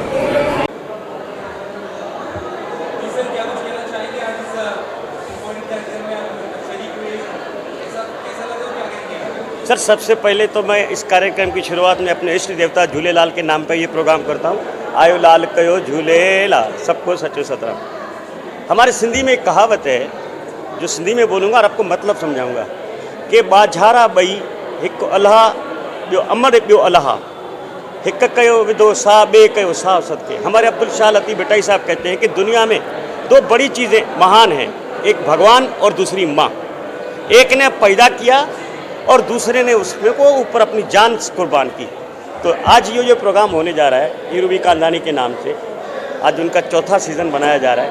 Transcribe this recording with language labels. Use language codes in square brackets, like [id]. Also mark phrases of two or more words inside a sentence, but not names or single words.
[hi] क्या कुछ कहना चाहेंगे आज इस इम्पोर्टेंट कार्यक्रम में आप शरीक हुए, कैसा लगा, क्या कहेंगे? सर, सबसे पहले तो मैं इस कार्यक्रम की शुरुआत में अपने इष्ट देवता झूलेलाल के नाम पर ये प्रोग्राम करता हूँ। [sd] आयो लाल कयो झूलेलाल, सबको सचो सतराम। [hi] हमारे सिंधी में एक कहावत है जो सिंधी में बोलूँगा और आपको मतलब समझाऊँगा कि [sd] बाझारा बई हिकु अल्लाह ॿियो अमर ॿियो अल्लाह, हिकु कयो विदो सा ॿिए कयो सा सदके। [hi] हमारे अब्दुल शाह लतीफ़ भट्टाई साहब कहते हैं कि दुनिया में 2 बड़ी चीज़ें महान हैं, एक भगवान और दूसरी माँ। एक ने पैदा किया और दूसरे ने उसमें को ऊपर अपनी जान कुर्बान की। तो आज ये जो प्रोग्राम होने जा रहा है हीरूबी कांदानी के नाम से, आज उनका 4था सीज़न बनाया जा रहा है।